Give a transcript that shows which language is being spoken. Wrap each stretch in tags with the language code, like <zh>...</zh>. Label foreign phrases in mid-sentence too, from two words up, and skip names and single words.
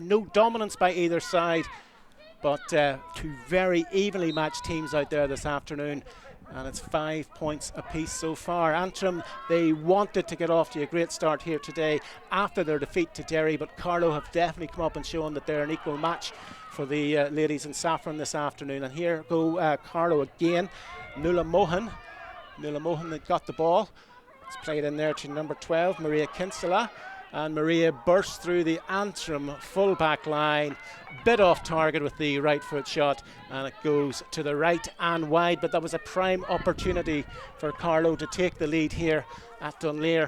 <en>No dominance by either side. But two very evenly matched teams out there this afternoon. And it's 5 points apiece so far. Antrim, they wanted to get off to a great start here today after their defeat to Derry, but Carlow have definitely come up and shown that they're an equal match for the ladies in saffron this afternoon. And here go Carlow again. Nuala Mohan. Nuala Mohan that got the ball. It's played in there to number 12, Maria Kinsella. And Maria bursts through the Antrim full back line, bit off target with the right foot shot, and it goes to the right and wide. But that was a prime opportunity for Carlow to take the lead here at Dunleer.</en>